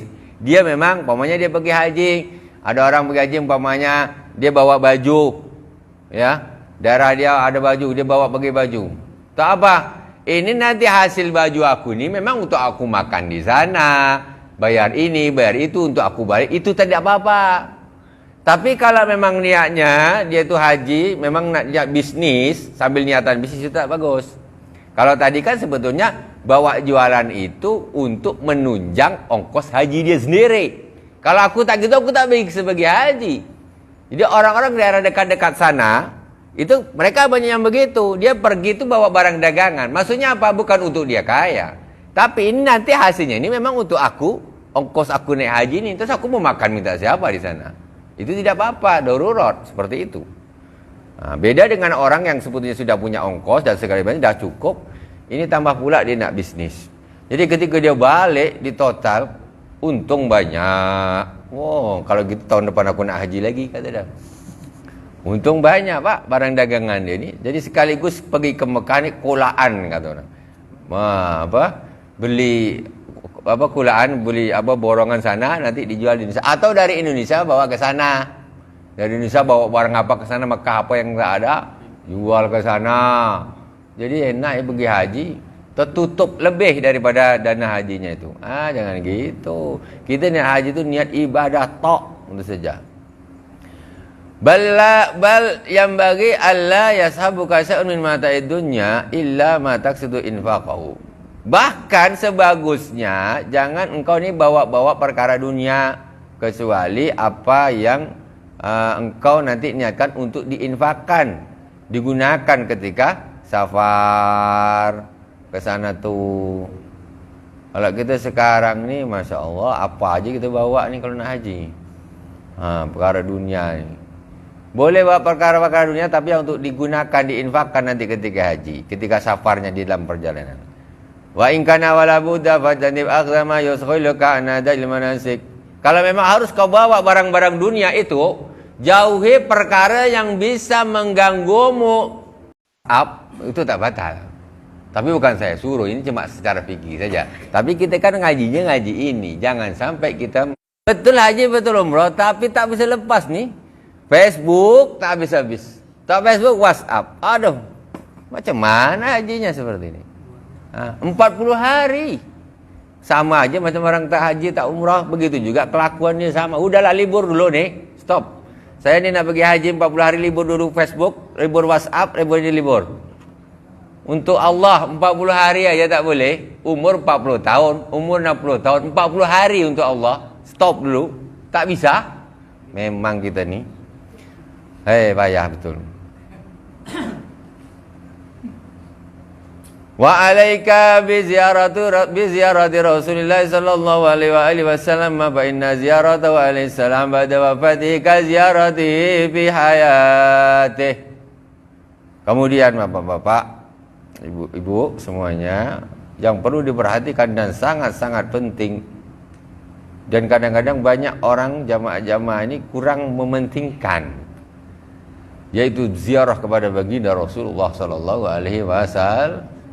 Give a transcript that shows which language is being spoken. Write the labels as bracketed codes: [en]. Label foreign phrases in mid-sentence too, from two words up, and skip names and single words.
[ms] Dia memang umpamanya dia pergi haji, ada orang pergi haji umpamanya dia bawa baju, ya, daerah dia ada baju, dia bawa pergi baju. Tak apa, ini nanti hasil baju aku ni memang untuk aku makan di sana. Bayar ini, bayar itu untuk aku balik, itu tidak apa-apa. Tapi kalau memang niatnya dia tu haji, memang nak niat bisnis, sambil niatan bisnis itu tak bagus. Kalau tadi kan sebetulnya bawa jualan itu untuk menunjang ongkos haji dia sendiri. Kalau aku tak gitu, aku tak pergi sebagai haji. Jadi orang-orang daerah dekat-dekat sana, itu mereka banyak yang begitu. Dia pergi itu bawa barang dagangan. Maksudnya apa? Bukan untuk dia kaya. Tapi ini nanti hasilnya ini memang untuk aku, ongkos aku naik haji ini, terus aku mau makan minta siapa di sana? Itu tidak apa-apa, darurat seperti itu. Nah, beda dengan orang yang sebetulnya sudah punya ongkos dan segala macam sudah cukup. Ini tambah pula dia nak bisnis. Jadi ketika dia balik di total untung banyak. Wow, kalau gitu tahun depan aku nak haji lagi kata dia. Untung banyak pak barang dagangan dia ni. Jadi sekaligus pergi ke Mekah ni kolaan kata orang. Beli kulaan, beli borongan sana nanti dijual di Indonesia atau dari Indonesia bawa ke sana. Dari Indonesia bawa barang apa ke sana, Mekah apa yang tak ada jual ke sana. Jadi enak ya pergi haji, tertutup lebih daripada dana hajinya itu. Jangan gitu. Kita niat haji itu niat ibadah tok untuk saja. [ar] Bal [ms] yang bagi [ar] Allah يصحبك شيء من متاع الدنيا إلا ما تقصد إنفاقه. [ms] Bahkan sebagusnya jangan engkau ni bawa-bawa perkara dunia. kecuali apa yang engkau nanti niatkan untuk diinfakkan, digunakan ketika safar ke sana tuh. Kalau kita sekarang ni, [ar] ما شاء الله, [ms] apa aja kita bawa ni kalau nak haji. Perkara dunia ni. Boleh bawa perkara-perkara dunia, tapi yang untuk digunakan, diinfakkan nanti ketika haji, ketika safarnya di dalam perjalanan. [ar] وإن كان ولا بد فجانب أغداما يشغلك عن أداء المناسك. [ms] Kalau memang harus kau bawa barang-barang dunia itu, jauhi perkara yang bisa mengganggumu. Itu tak batal. Tapi bukan saya suruh, ini cuma secara fikih saja. Tapi kita kan ngajinya ngaji ini, jangan sampai kita betul haji betul umrah tapi tak bisa lepas nih. Facebook tak habis-habis. Tak Facebook, WhatsApp. Aduh, macam mana hajinya seperti ini? 40 hari. Sama aja macam orang tak haji, tak umrah. Begitu juga kelakuannya sama. Udahlah libur dulu nih. Stop. Saya ni nak pergi haji 40 hari, libur dulu Facebook, libur WhatsApp, libur. Untuk Allah 40 hari aja tak boleh. Umur 40 tahun, umur 60 tahun, 40 hari untuk Allah. Stop dulu. Tak bisa. Memang kita ni payah betul. [ar] وعليك بزيارة رسول الله صلى الله عليه وسلم فإن زيارته عليه السلام بعد وفاته كزيارته في حياته. [ms] Kemudian Bapak-bapak, Ibu-ibu semuanya, yang perlu diperhatikan dan sangat-sangat penting, dan kadang-kadang banyak orang jamaah-jamaah ini kurang mementingkan, yaitu ziarah kepada baginda Rasulullah [ar] صلى الله عليه وسلم.